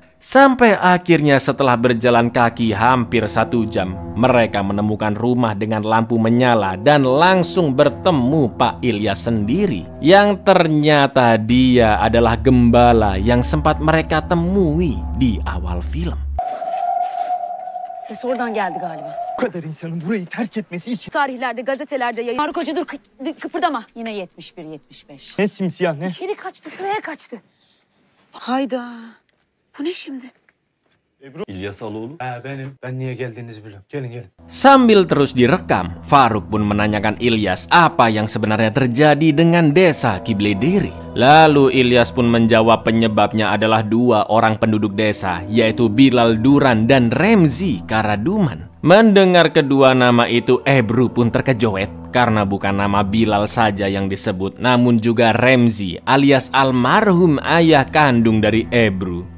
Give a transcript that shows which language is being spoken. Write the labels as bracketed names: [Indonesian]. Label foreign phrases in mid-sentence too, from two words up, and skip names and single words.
[Indonesian] Sampai akhirnya setelah berjalan kaki hampir 1 jam, mereka menemukan rumah dengan lampu menyala dan langsung bertemu Pak Ilyas sendiri. Yang ternyata dia adalah gembala yang sempat mereka temui di awal film. [Turkish] Ses oradan geldi galiba. Bu kadar insanın burayı terk etmesi için. Tarihlerde, gazetelerde yayın. Faruk Hoca dur, kıpırdama. Yine 71-75. Ne simsiyah ne? İçeri kaçtı, sıraya kaçtı. Hayda. Bu ne şimdi? İlyas Aloğlu. Benim. Ben niye geldiğinizi biliyorum. Gelin. [Indonesian] Sambil terus direkam, Faruk pun menanyakan Ilyas apa yang sebenarnya terjadi dengan desa Kibledere. Lalu Ilyas pun menjawab penyebabnya adalah 2 orang penduduk desa, yaitu Bilal Duran dan Remzi Karaduman. Mendengar kedua nama itu, Ebru pun terkejoet karena bukan nama Bilal saja yang disebut, namun juga Remzi alias almarhum ayah kandung dari Ebru.